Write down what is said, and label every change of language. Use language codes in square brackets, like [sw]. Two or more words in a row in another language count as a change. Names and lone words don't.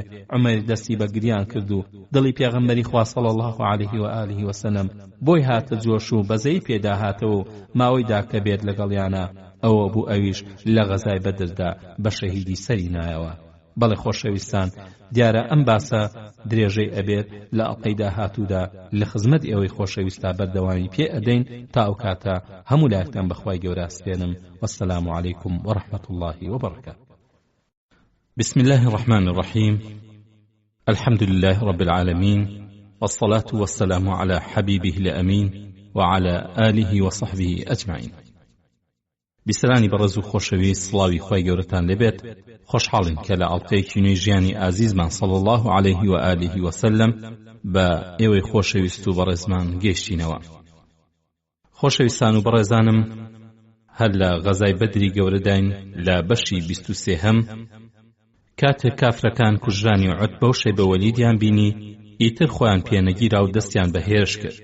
[ckb] عومەر دەستی بە گریان کرد و دڵی پێغەمبەری خوا [ar] صلی الله علیه و آله و سلم [ckb] بۆی هاتە جۆش و بەزەی پێدا هاتەوە و ماوەیدا کە بێت لەگەڵیانە ئەوە بوو ئەویش لە غەزای بەدردا بە شەهیدی سەری نایەوە. بەڵێ خۆشەویستان دیارە ئەم باسە درێژەی ئەبێت لە ئەڵقەی داهاتوودا لە خزمەت ئێوەی خۆشەویستا بەردەوامی پێ ئەدەین تا ئەو کاتە هەموو لایەکتان بەخوای گەورە ئەسپێنم. [ar] وەسەلام عەلەیکوم وەڕەحمەتوڵڵاهی وبەڕەکاتوه. بسم الله الرحمن الرحيم. الحمد لله رب العالمين والصلاة والسلام على حبيبه الأمين وعلى آله وصحبه أجمعين. [ckb] بیسەرانی بەڕێز و خۆشەویست سڵاوی خۆی گەورەتان لێبێت. خۆشحاڵین کە لە ئەڵقەیەکی نوێی ژیانی ئازیزمان [ar] صلی الله علیه و آله و سلم [ckb] بە ئێوەی خۆشەویست و بەڕێزمان گەیشتینەوە. خۆشەویستان و بەڕێزانم هەر لە غەزای بەدری گەورەداین لە بەشی 23 کاتێک کافرەکان کوژرانی عوتبە و شەیبە وەلیدیان بینی ئیتر خۆیان پێنەگیرا و دەستیان بە هێرش کرد.